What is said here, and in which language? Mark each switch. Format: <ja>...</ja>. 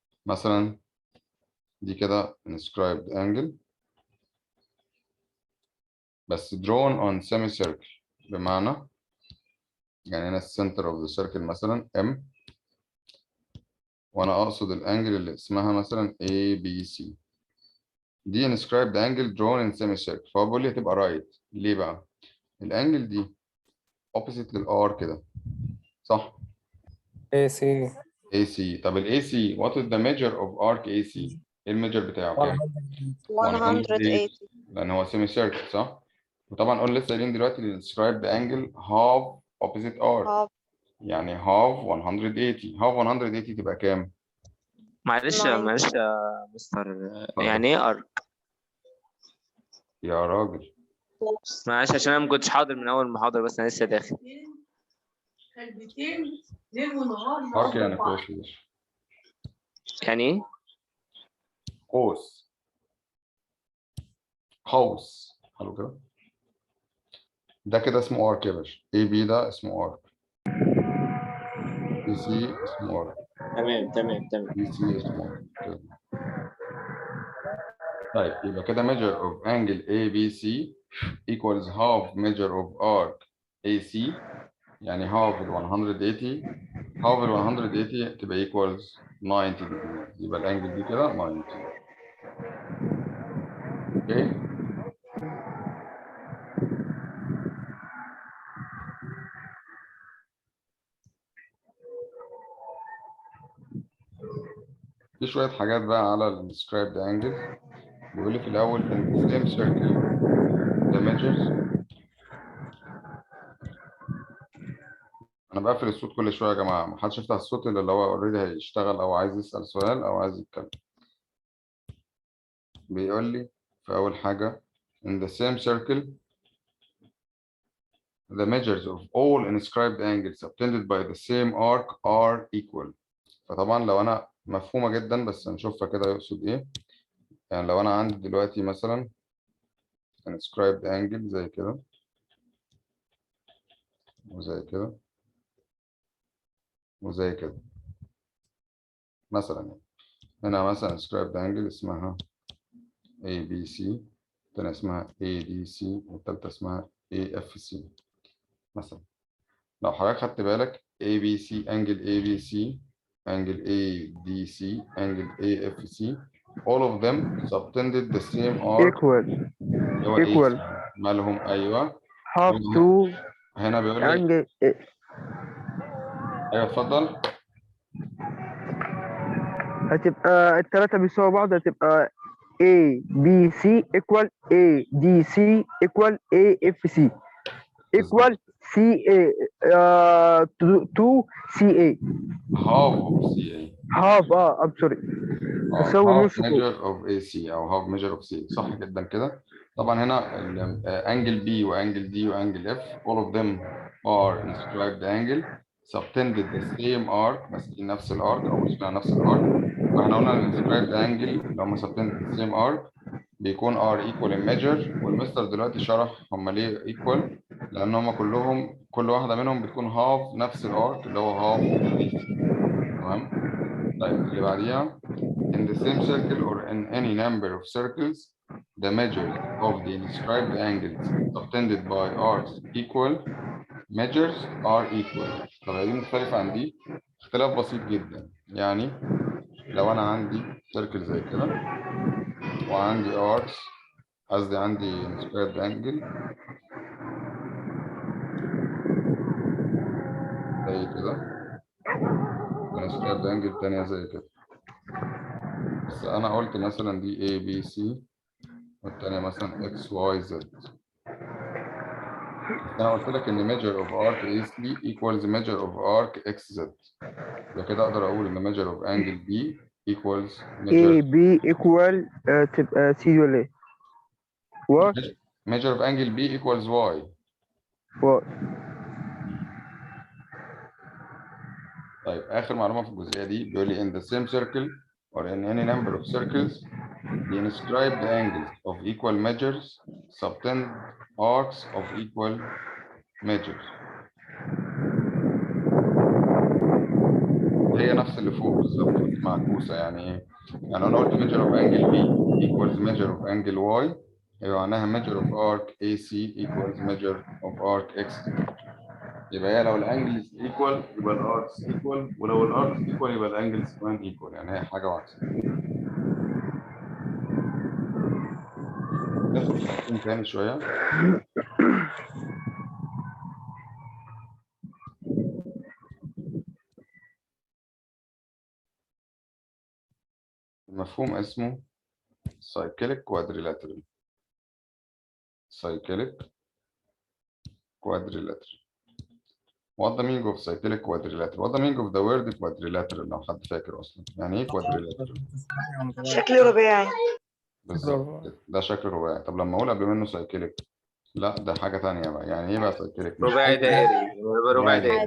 <ar>مثلا دي كده inscribed angle بس</ar> <en>drawn on semicircle،</en> <ar>بمعنى يعني هنا السنتر of the circle مثلا M، وانا اقصد الانجل اللي اسمها مثلا ABC. دي inscribed angle drawn in semicircle، فهو بيقول لي هتبقى right. ليه بقى؟ الانجل دي opposite للار كده، صح؟</ar> <en>AC. AC. طب ال AC what is the measure of arc AC؟ ايه الميجر بتاعه كام؟ 180.</en> <ar>لان هو semicircle صح؟ وطبعا قلنا لسه قايلين دلوقتي ال</ar> <en>inscribed angle half opposite arc، half. يعني half 180.</en> <ar>half 180 تبقى كام؟ معلش 90. معلش يا مستر، يعني ايه ارك؟ يا راجل معلش عشان انا ما كنتش حاضر من اول المحاضره، بس انا لسه داخل. arc يعني قوس. يعني ايه؟ قوس. قوس. حلو كده. ده كده اسمه arc يا باشا. AB ده اسمه arc. AC اسمه arc. تمام تمام تمام.</ar> <en>BC small كده. طيب يبقى كده measure of angle ABC equals half measure of arc AC، يعني half ال 180 half ال 180 تبقى equals 90 degrees،</en> <ar>يبقى الانجل دي كده 90. اوكي. في شوية حاجات بقى على ال described angles. بيقول لي في الأول</ar> <en>in the same circle the measures.</en> <ar>أنا بقفل الصوت كل شوية يا جماعة، محدش يفتح الصوت إلا اللي هو أوريدي هيشتغل أو عايز يسأل سؤال أو عايز يتكلم. بيقول لي في أول حاجة</ar> <en>in the same circle the measures of all inscribed angles subtended by the same arc are equal.</en> <ar>فطبعا لو أنا مفهومة جدا بس هنشوفها كده يقصد إيه. يعني لو أنا عندي دلوقتي مثلا inscribed angle زي كده وزي كده وزي كده مثلا، يعني هنا مثلا inscribed angle اسمها ABC، التانية اسمها ADC، والتالتة اسمها AFC مثلا. لو حضرتك خدت بالك</ar> <en>ABC angle ABC angle ADC angle AFC all of them subtended the same arc equal</en> <ar>اللي هو</ar> <en>equal</en> <ar>AC. مالهم؟ أيوه</ar> <en>half to</en> <ar>هنا بيقول لي</ar> <en>angle</en> <ar>أيوه اتفضل. هتبقى التلاتة بيساوي بعض، هتبقى</ar> <en>A B C equal A D C equal A F C equal C A 2 C A half of CA half I'm sorry تساوي half</en> <ar>نص طول.</ar> <en>measure of AC أو half measure of C، صح جدا كده. طبعا هنا angle B وانجل D وانجل F all of them are inscribed angle subtended the same arc،</en> <ar>ماسكين نفس الارك او ماسكين نفس الارك. واحنا قلنا ال inscribed angle اللي هم</ar> <en>subtended the same arc</en> <ar>بيكون R equal in measure، والمستر دلوقتي شرح هم ليه equal، لان هم كلهم كل واحده منهم بتكون half نفس الارك اللي هو half DC. تمام. طيب اللي بعديها</ar> <en>in the same circle or in any number of circles the measures of the inscribed angles subtended by arcs equal measures are equal.</en> <ar>طب دي مختلفة عن دي اختلاف بسيط جدا. يعني لو أنا عندي سيركل زي كده وعندي arcs، قصدي عندي inscribed angle زي كده inscribed angle تانية زي كده، بس أنا قلت مثلا دي A B C والتانية مثلا X Y Z.</ar> <en>أنا قلت لك إن measure of arc AC equals measure of arc XZ،</en> <ar>يبقى كده أقدر أقول إن</ar> <en>measure of angle B equals A measure B equal تبقى C ولا ايه؟ what measure of angle B equals Y. what طيب آخر معلومة في الجزئية دي بيقول لي in the same circle or in any number of circles the inscribed angles of equal measures subtend arcs of equal measures.</en> <ar>هي نفس اللي فوق بالظبط بس معكوسة. يعني ايه؟ يعني انا قلت</ar> <en>measure of angle B equals measure of angle Y، يبقى معناها measure of arc AC equals measure of arc X.</en> <ar>يبقى هي لو الانجلز equal يبقى الاركس equal، ولو الاركس equal يبقى الانجلز كمان equal، يعني هي حاجة واحدة. ندخل في تقسيم تاني شوية. مفهوم اسمه cyclic quadrilateral.</ar> <en>cyclic quadrilateral. What the meaning of cyclic quadrilateral? What the meaning of the word quadrilateral</en> <ar>لو حد فاكر أصلا؟ يعني إيه</ar> <en>quadrilateral؟</en> <ar>شكل رباعي. بالظبط ده شكل رباعي. طب لما أقول قبل منه cyclic، لا ده حاجة تانية بقى. يعني إيه بقى cyclic؟ مش رباعي دائري، رباعي دائري.</ar>